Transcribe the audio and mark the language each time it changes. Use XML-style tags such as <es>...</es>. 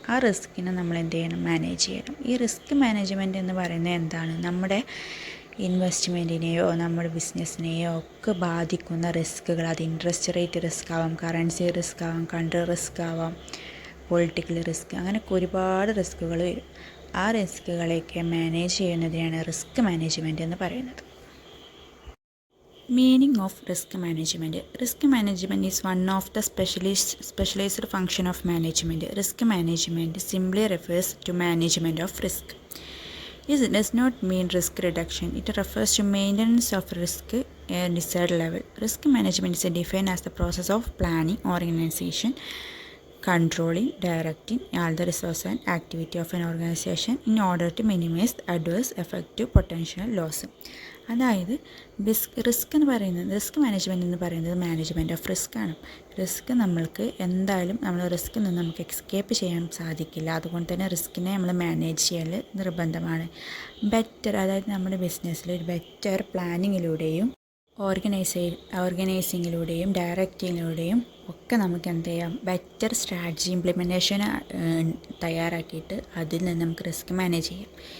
<ml>ആ റിസ്കിനെ നമ്മൾ എന്ത് ചെയ്യണം, മാനേജ് ചെയ്യണം. ഈ റിസ്ക് മാനേജ്മെൻറ്റ് എന്ന് പറയുന്നത് എന്താണ്, നമ്മുടെ ഇൻവെസ്റ്റ്മെൻറ്റിനെയോ നമ്മുടെ ബിസിനസ്സിനെയോ ഒക്കെ ബാധിക്കുന്ന റിസ്ക്കുകൾ, അത് ഇൻട്രസ്റ്റ് റേറ്റ് റിസ്ക് ആവാം, കറൻസി റിസ്ക് ആവാം, കൺട്രി റിസ്ക് ആവാം, പൊളിറ്റിക്കൽ റിസ്ക്, അങ്ങനെയൊക്കെ ഒരുപാട് റിസ്ക്കുകൾ വരും. ആ റിസ്ക്കുകളെയൊക്കെ മാനേജ് ചെയ്യുന്നതിനാണ് റിസ്ക് മാനേജ്മെൻറ്റ് എന്ന് പറയുന്നത്.</ml> <en>Meaning of risk management. Risk management is one of the specialized function of management. Risk management simply refers to management of risk. It does not mean risk reduction. It refers to maintenance of risk at a desired level. Risk management is defined as the process of planning, organization, controlling, directing all the resources and activity of an organization in order to minimize the adverse effect to potential loss.</en> <ml>അതായത് risk എന്ന് പറയുന്നത്, risk management എന്ന് പറയുന്നത്</ml> <en>management of risk</en> <ml>ആണ്. Risk നമ്മൾക്ക് എന്തായാലും നമ്മൾ റിസ്കിൽ നിന്ന് നമുക്ക് എസ്കേപ്പ് ചെയ്യാൻ സാധിക്കില്ല. അതുകൊണ്ട് തന്നെ റിസ്കിനെ നമ്മൾ മാനേജ് ചെയ്യൽ നിർബന്ധമാണ്. ബെറ്റർ, അതായത് നമ്മുടെ ബിസിനസ്സിൽ ഒരു ബെറ്റർ പ്ലാനിങ്ങിലൂടെയും ഓർഗനൈസിങ്ങിലൂടെയും ഡയറക്റ്റിങ്ങിലൂടെയും ഒക്കെ നമുക്ക് എന്ത് ചെയ്യാം, ബെറ്റർ സ്ട്രാറ്റജി ഇംപ്ലിമെൻറ്റേഷൻ തയ്യാറാക്കിയിട്ട് അതിൽ നിന്ന് നമുക്ക് റിസ്ക് മാനേജ് ചെയ്യാം.</ml>